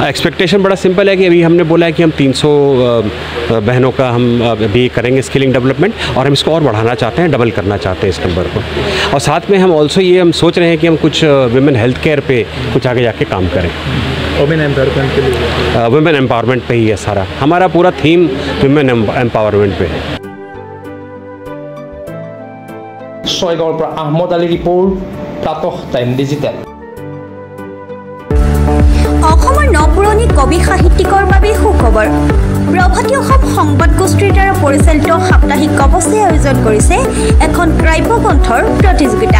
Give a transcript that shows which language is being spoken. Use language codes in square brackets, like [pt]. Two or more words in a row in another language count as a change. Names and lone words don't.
[hi] एक्सपेक्टेशन बड़ा सिंपल है कि अभी हमने बोला है कि हम 300 बहनों का हम अभी करेंगे [en] skilling development, [hi] और हम इसको और बढ़ाना चाहते हैं, डबल करना चाहते हैं इस नंबर को। और साथ में हम ऑल्सो ये हम सोच रहे हैं कि हम कुछ [en] women health care [hi] पे कुछ आगे जाके काम करें। [en] women empowerment [hi] के लिए [en] women empowerment [hi] पे ही है सारा हमारा पूरा थीम, [en] women empowerment [hi] पे है। [as] ছয়গাঁৱৰ পৰা আহমদ আলী ৰিপৰ্ট, প্ৰাতঃ টাইম ডিজিটেল। অসমৰ নপুৰণি কবি সাহিত্যিকৰ বাবে সুখবৰ। প্ৰভাতী অসম সংবাদ গোষ্ঠীৰ দ্বাৰা পৰিচালিত সাপ্তাহিক কবচে আয়োজন কৰিছে এখন কাব্যগ্ৰন্থৰ প্ৰতিযোগিতা।